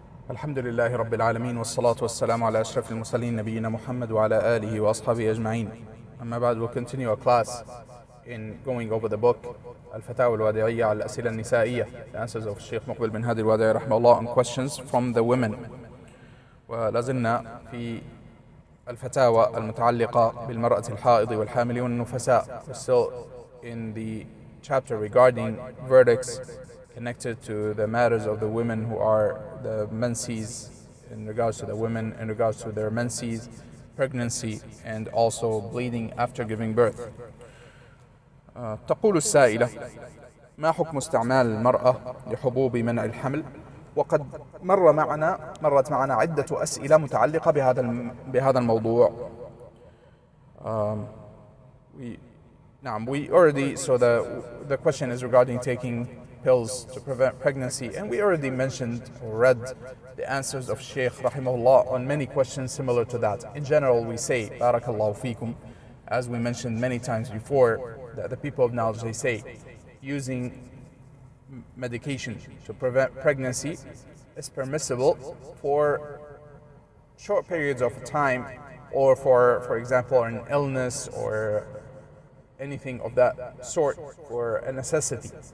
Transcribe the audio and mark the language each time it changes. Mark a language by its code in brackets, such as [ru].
[ar] الحمد لله رب العالمين والصلاة والسلام على أشرف المرسلين نبينا محمد وعلى آله وأصحابه أجمعين. أما بعد, [en] we'll continue our class in going over the book الفتاوى الوادعية على الأسئلة النسائية, the answers of Sheikh Muqbil bin Hadi al-Wadi'i رحمه الله on questions from the women. [ar] ولازلنا في الفتاوى المتعلقة بالمرأة الحائض والحامل والنفساء. [en] We're still in the chapter regarding verdicts connected to the matters of the women who are the menses, in regards to the women, in regards to their menses, pregnancy, and also bleeding after giving birth. [ar] تقول السائلة: ما حكم استعمال المرأة لحبوب منع الحمل؟ وقد مرت معنا عدة أسئلة متعلقة بهذا الموضوع. [en] So the question is regarding taking pills to prevent pregnancy, and we already mentioned or read the answers of Shaykh rahimahullah on many questions similar to that. In general, we say barakallahu fikum, as we mentioned many times before, that the people of knowledge, they say using medication to prevent pregnancy is permissible for short periods of time, or for example an illness or anything of that sort, for a necessity.